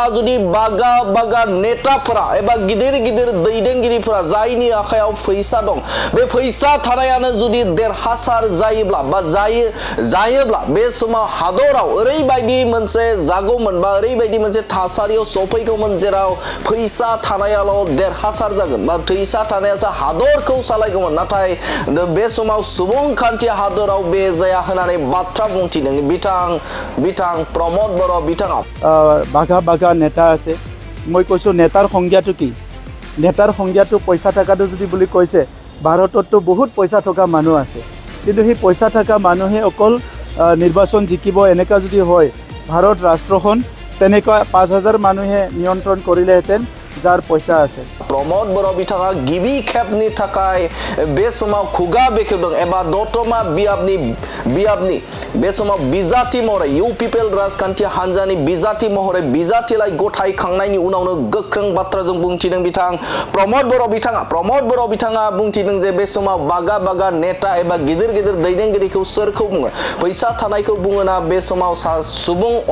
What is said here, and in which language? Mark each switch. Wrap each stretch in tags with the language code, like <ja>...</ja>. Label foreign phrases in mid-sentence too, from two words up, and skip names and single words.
<brx>जुदि बागा बागा नेताफोरा एबा गिदिर गिदिर दैदेनगिरिफोरा जायनि आखायाव फैसा दं बे फैसा थानायानो जुदि देरहासार जायोब्ला बा जायोब्ला बे समाव हादराव ओरैबायदि मोनसे जागौमोन बा ओरैबायदि मोनसे थासारियाव सफैगौमोन जेराव फैसा थानायाल' देरहासार जागोन बा फैसा थानायासो हादरखौ सालायगौमोन नाथाय बे समाव सुबुंखान्थि हादराव बे जाया होननानै बाथ्रा बुंथिदों बिथां प्रमद बर' बिथाङा बाघा बाघा नेता</brx> <as>আছে মই কৈছোঁ নেতাৰ সংজ্ঞাটো কি নেতাৰ সংজ্ঞাটো পইচা থাকাটো যদি বুলি কৈছে ভাৰততো বহুত পইচা থকা মানুহ আছে কিন্তু সেই পইচা থকা মানুহে অকল নিৰ্বাচন জিকিব এনেকা যদি হয় ভাৰত ৰাষ্ট্ৰখন তেনেকুৱা 5000 মানুহে নিয়ন্ত্ৰণ কৰিলেহেঁতেন যাৰ পইচা আছে</as> <brx>प्रमद बर' बिथाङा गिबि खेबनि थाखाय बे समाव खुगा बेखेवदों एबा दतमा बियाबनि बे समाव बिजाथि महरै इउपिपिएल राजखान्थि हान्जानि बिजाथि महरै बिजाथिलाय गथायखांनायनि उनावनो गोख्रों बाथ्राजों बुंथिदों बिथां प्रमद बर' बिथाङा बुंथिदों जे बे समाव बागा बागा नेता एबा गिदिर गिदिर दैदेनगिरिखौ सोरखौ बुङो फैसा थानायखौ बुङो ना बे समाव सुबुं</brx>